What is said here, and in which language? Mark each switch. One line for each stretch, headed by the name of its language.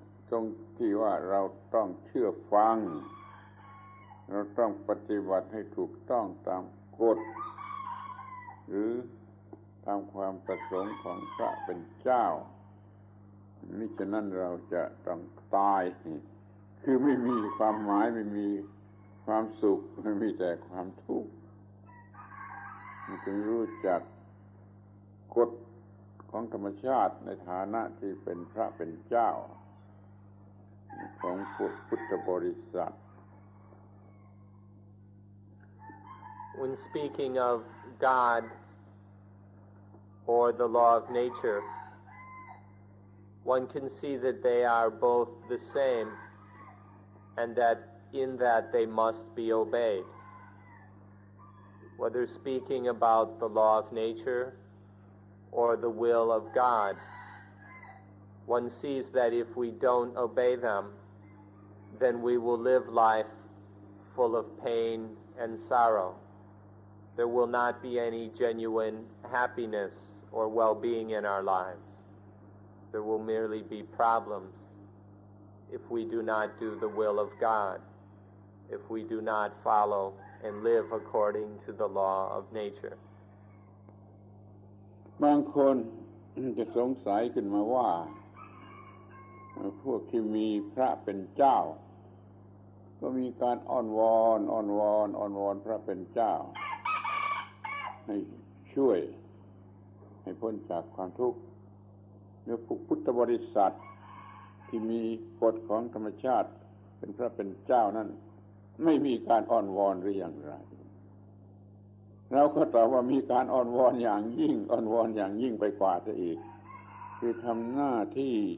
Thai: ตรงที่ว่าเราต้องเชื่อฟังเราต้องปฏิบัติให้ถูกต้องตามกฎหรือตามความประสงค์ของพระเป็นเจ้ามิฉะนั้นเราจะต้องตายคือไม่มีความหมายไม่มีความสุขไม่มีแต่ความทุกข์ จึงรู้จักกฎของธรรมชาติในฐานะที่เป็นพระเป็นเจ้าของพุทธบริษัท
English: When speaking of God or the law of nature, one can see that they are both the same and that in that they must be obeyed. Whether speaking about the law of nature or the will of God, one sees that if we don't obey them, then we will live life full of pain and sorrow. There will not be any genuine happiness or well-being in our lives. There will merely be problems if we do not do the will of God, if we do not follow and live according to the law of nature.
Thai: บางคนจะสงสัยขึ้นมาว่าพวกที่มีพระเป็นเจ้าก็มีการอ้อนวอนพระเป็นเจ้า ให้ช่วยให้พ้นจากความทุกข์เมื่อพวกพุทธบริษัทที่มีกฎของธรรมชาติเป็นพระเป็นเจ้านั้นไม่มีการอ้อนวอนหรืออย่างไรเราก็ตอบว่ามีการอ้อนวอนอย่างยิ่งไปกว่าซะอีกคือทำหน้าที